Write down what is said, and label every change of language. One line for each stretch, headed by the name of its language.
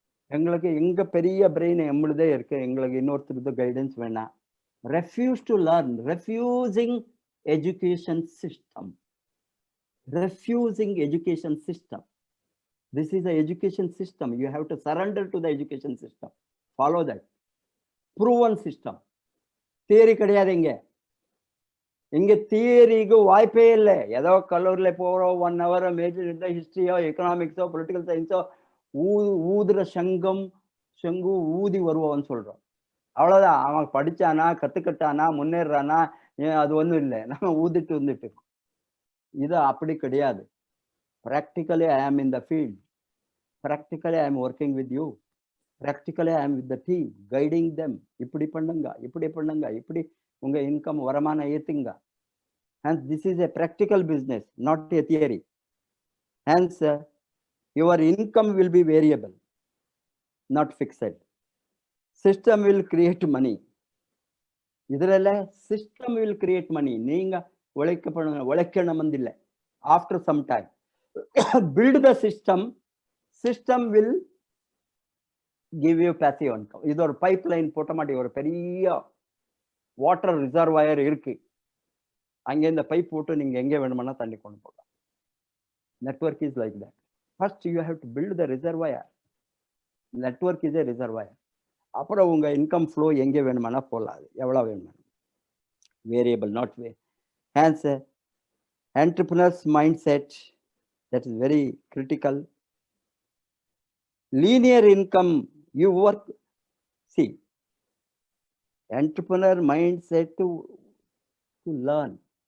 Tamil: எங்களுக்கு எங்க பெரிய பிரெயின் எம்முழுதே இருக்கு, எங்களுக்கு இன்னொருத்தருக்கு கைடன்ஸ் வேணாம்.
English: Refuse to learn, refusing education system. Refusing education system. This is the education system. You have to surrender to the education system. Follow that. Proven system.
Tamil: Theory கிடையாது இங்க. இங்க தியரிக்கு வாய்ப்பே இல்லை. ஏதோ கல்லூரியில் போகிறோம், 1 hour மேஜர் எடுத்த ஹிஸ்டரியோ எக்கனாமிக்ஸோ பொலிட்டிக்கல் சயின்ஸோ ஊதுற செங்கு ஊதி வருவான்னு சொல்றோம். அவ்வளவுதான். அவன் படிச்சானா, கத்துக்கிட்டானா, முன்னேறானா, அது ஒன்றும் இல்லை. நம்ம ஊதிட்டு வந்துட்டு இருக்கோம். இது அப்படி கிடையாது.
English: Practically I am in the field. Practically I am working with you. Practically I am with the team, guiding them.
Tamil: இப்படி பண்ணுங்க, இப்படி உங்க இன்கம் வருமான ஏத்துங்க.
English: Hence this is a practical business, not a theory. Hence your income will be variable, not fixed. System will create money. இதுல system will create money.
Tamil: நீங்க உழைக்கணும் இல்லை.
English: After some time build the system will give you passive income.
Tamil: இது ஒரு pipeline போட்ட மாட்டி, ஒரு பெரிய வாட்டர் ரிசர்வாயர் இருக்கு. அங்கே இந்த பைப் போட்டு நீங்க எங்கே வேணுமானா தண்ணி கொண்டு போகலாம்.
English: Network is like that. First you have to build the reservoir. Network is a reservoir.
Tamil: அப்புறம் உங்க இன்கம் ஃப்ளோ எங்கே வேணுமானா போகலாம், எவ்வளவு வேணுமா.
English: Variable, not hence entrepreneur's mindset, that is very critical. Linear income, you work, see, entrepreneur mindset to learn.